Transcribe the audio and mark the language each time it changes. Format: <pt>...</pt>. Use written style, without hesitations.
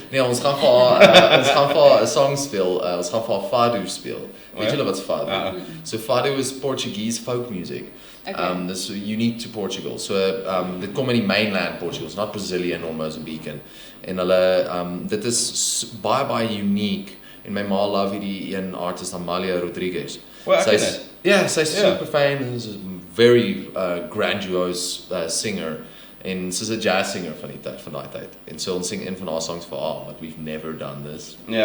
<af>Nee, ons gaan vir haar 'n song speel. Ons gaan vir haar fado speel. Weet julle wat's fado?</af> <en>So fado is Portuguese folk music. This is unique to Portugal.</en> <af>So dit kom in die mainland Portugal,</af> <en>it's not Brazilian or Mozambican.</en> <af>En hulle dit is baie unique. En my ma love hierdie een artist Amalia Rodriguez.</af> <en>Sy's super famous, a very grandiose singer.</en> <af>En sy's 'n jazz singer van daai tyd. En so ons sing een van haar songs vir haar,</af> <en>but we've never done this.</en>